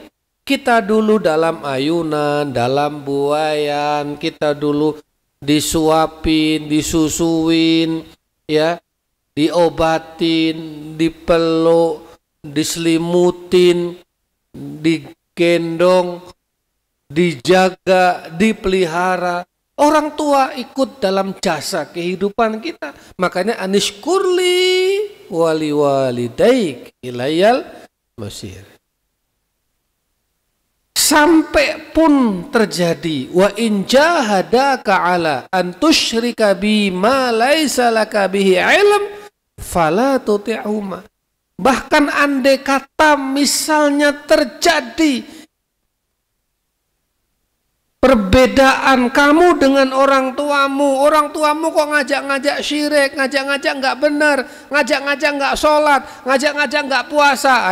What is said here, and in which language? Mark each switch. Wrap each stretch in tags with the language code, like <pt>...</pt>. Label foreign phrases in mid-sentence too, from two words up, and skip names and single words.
<id>Kita dulu dalam ayunan, dalam buayan, kita dulu disuapin, disusuin, ya, diobatin, dipeluk, diselimutin, digendong, dijaga, dipelihara. Orang tua ikut dalam jasa kehidupan kita.</id> <ar>Makanya أن اشكر لي ولوالديك إلي المصير.</ar> <id>Sampai pun terjadi</id> <ar>وإن جاهداك على أن تشرك بي ما ليس لك به علم فلا تطعهما.</ar> <id>Bahkan andai kata misalnya terjadi perbedaan kamu dengan orang tuamu kok ngajak-ngajak syirik, ngajak-ngajak nggak benar, ngajak-ngajak nggak sholat, ngajak-ngajak nggak puasa.</id>